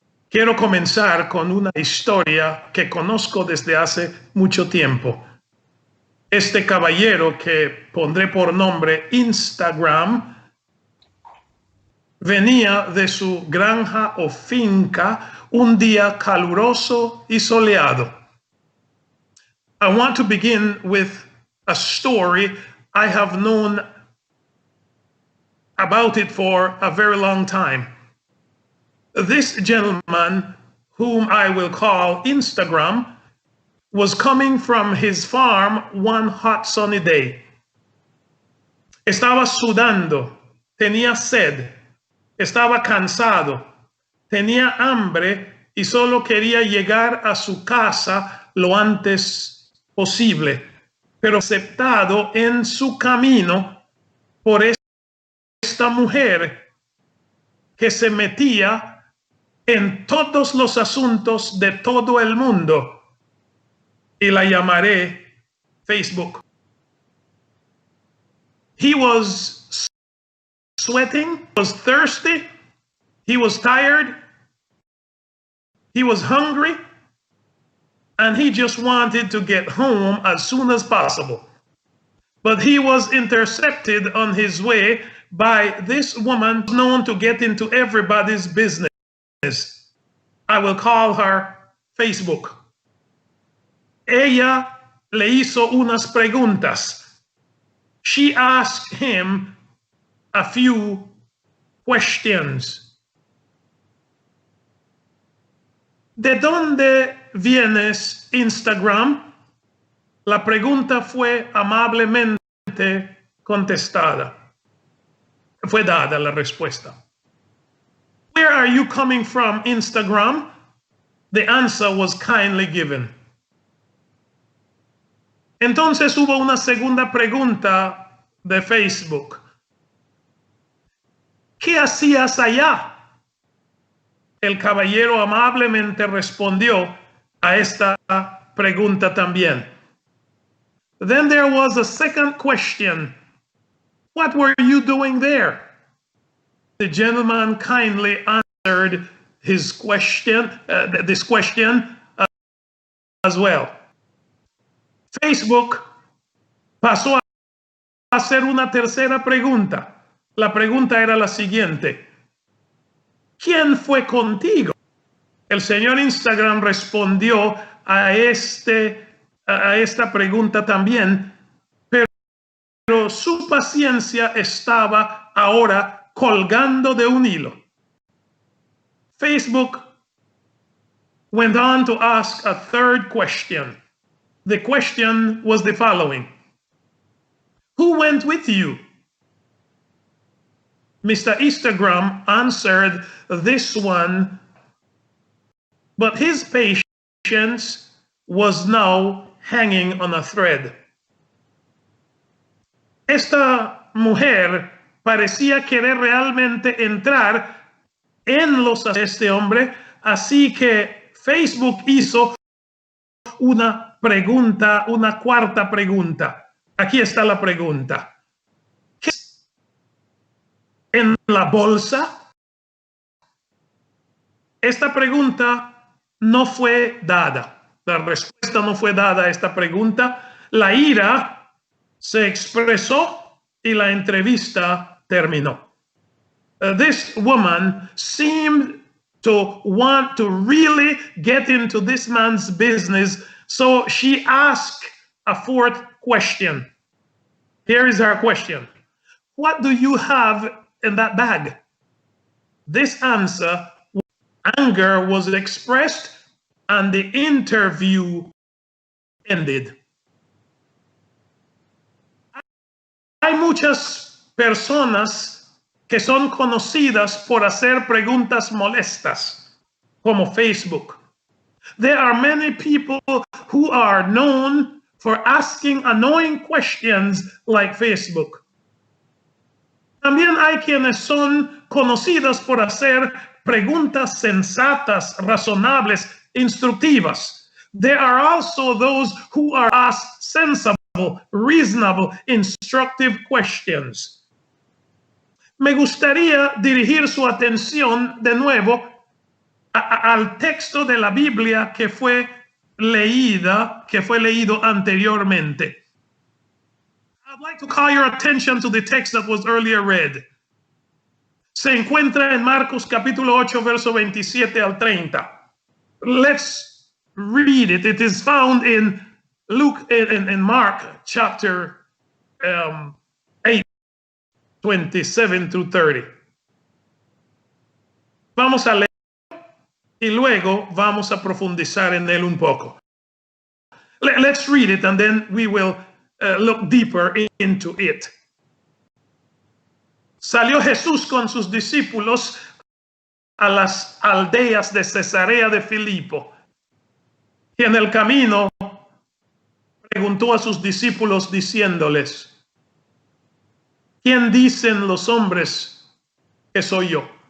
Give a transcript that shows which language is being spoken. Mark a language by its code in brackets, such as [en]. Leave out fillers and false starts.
[es] Quiero comenzar con una historia que conozco desde hace mucho tiempo. Este caballero, que pondré por nombre Instagram, venía de su granja o finca un día caluroso y soleado. [en] I want to begin with a story. I have known about it for a very long time. This gentleman, whom I will call Instagram, was coming from his farm one hot sunny day. [es] Estaba sudando, tenía sed, estaba cansado, tenía hambre y solo quería llegar a su casa lo antes posible, pero aceptado en su camino por esta mujer que se metía en todos los asuntos de todo el mundo, y la llamaré Facebook. [en] He was sweating, was thirsty, he was tired, he was hungry, and he just wanted to get home as soon as possible. But he was intercepted on his way by this woman known to get into everybody's business. I will call her Facebook. [es] Ella le hizo unas preguntas. [en] She asked him a few questions. [es] ¿De dónde vienes, Instagram? La pregunta fue amablemente contestada. Fue dada la respuesta. [en] Where are you coming from, Instagram? The answer was kindly given. [es] Entonces hubo una segunda pregunta de Facebook. ¿Qué hacías allá? El caballero amablemente respondió a esta pregunta también. [en] Then there was a second question. What were you doing there? The gentleman kindly answered his question, this question as well. [es] Facebook pasó a hacer una tercera pregunta. La pregunta era la siguiente: ¿quién fue contigo? El señor Instagram respondió a esta pregunta también, pero su paciencia estaba ahora colgando de un hilo. [en] Facebook went on to ask a third question. The question was the following: who went with you? Mr. Instagram answered this one, but his patience was now hanging on a thread. [es] Esta mujer parecía querer realmente entrar en los de este hombre, así que Facebook hizo una pregunta, una cuarta pregunta. Aquí está la pregunta. ¿Qué es en la bolsa? Esta pregunta no fue dada. La respuesta no fue dada a esta pregunta. La ira se expresó y la entrevista terminó. [en] This woman seemed to want to really get into this man's business, so she asked a fourth question. Here is her question: what do you have in that bag? This answer, anger was expressed, and the interview ended. [es] Hay muchas personas que son conocidas por hacer preguntas molestas, como Facebook. [en] There are many people who are known for asking annoying questions like Facebook. [es] También hay quienes son conocidos por hacer preguntas sensatas, razonables, instructivas. [en] There are also those who are asked sensible, reasonable, instructive questions. [es] Me gustaría dirigir su atención de nuevo al texto de la Biblia que fue leído anteriormente. [en] I'd like to call your attention to the text that was earlier read. [es] Se encuentra en Marcos capítulo 8, verso 27 al 30. [en] Let's read it. It is found in Mark chapter 8, 27 through 30. [es] Vamos a leer y luego vamos a profundizar en él un poco. [en] Let's read it and then we will look deeper into it. [es] Salió Jesús con sus discípulos a las aldeas de Cesarea de Filipo y en el camino preguntó a sus discípulos diciéndoles: ¿quién dicen los hombres que soy yo?